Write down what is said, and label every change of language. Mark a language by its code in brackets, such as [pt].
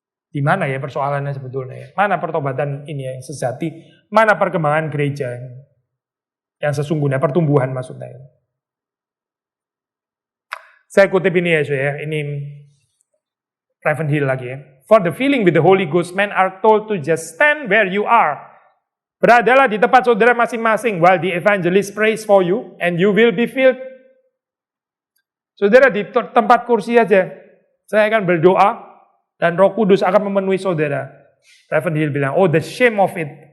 [id] Di mana ya persoalannya sebetulnya ya? Mana pertobatan ini yang sejati? Mana perkembangan gereja yang sesungguhnya, pertumbuhan maksudnya ya? Saya kutip ini ya, ini Raven Hill lagi ya. [en] For the filling with the Holy Ghost, men are told to just stand where you are. [id] Beradalah di tempat saudara masing-masing [en] while the evangelist prays for you and you will be filled. [id] Saudara di tempat kursi aja. Saya akan berdoa dan Roh Kudus akan memenuhi saudara. [en] Raven Hill [id] bilang, [en] oh the shame of it.